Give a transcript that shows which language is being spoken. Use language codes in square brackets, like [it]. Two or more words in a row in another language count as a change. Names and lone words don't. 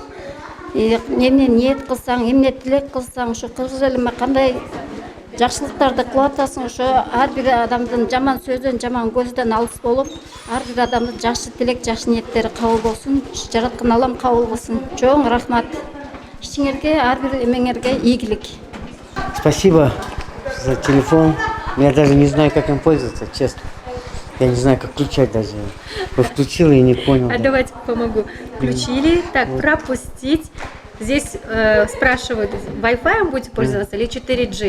[ky] Эмне ниет кылсаң, эмне тилек кылсаң, ушу кыргыз элиме кандай жакшылыктарды кылып атасың, ошо ар бир адамдын жаман сөздөн, жаман көздөн алыс болуп, ар бир адамдын жакшы тилек, жакшы ниеттери кабыл болсун. Жараткан Аллам кабыл кылсын. Чоң рахмат. Ишиңерге, ар бир эмеңерге ийгилик. [ru] Спасибо за телефон. Я даже не знаю, как им пользоваться, честно. Я не знаю, как включать даже. Вот включила и не понял. А давайте помогу. Включили. Так, пропустить. Здесь спрашивают, Wi-Fi будете пользоваться или 4G?